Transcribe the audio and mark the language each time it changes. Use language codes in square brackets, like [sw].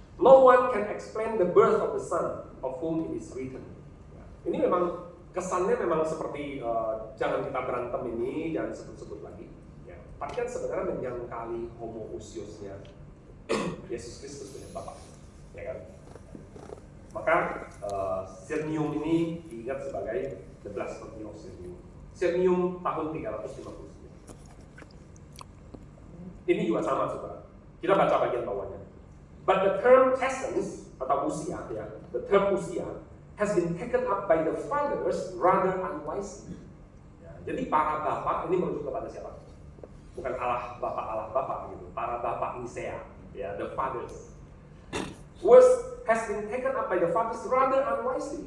[en] No one can explain the birth of the Son of whom it is written. [id] Ya. Ini memang kesannya memang seperti jangan kita berantem ini, jangan sebut-sebut lagi. Ya. Tapi kan sebenarnya menjangkali homoousiosnya Yesus Kristus punya Bapa, ya kan? Maka Sirmium ini diingat sebagai [en] the blasphemy of Sirmium. [id] Sirmium tahun 359. Ini juga sama, saudara. Kita baca bagian bawahnya. [en] But the term essence [id] atau usia, ya, [en] the term usia has been taken up by the fathers rather unwisely. [id] Ya, jadi para bapak ini merujuk kepada siapa? Bukan Allah Bapa gitu. Para bapak Nisea, ya, [en] the fathers. Words has been taken up by the fathers rather unwisely.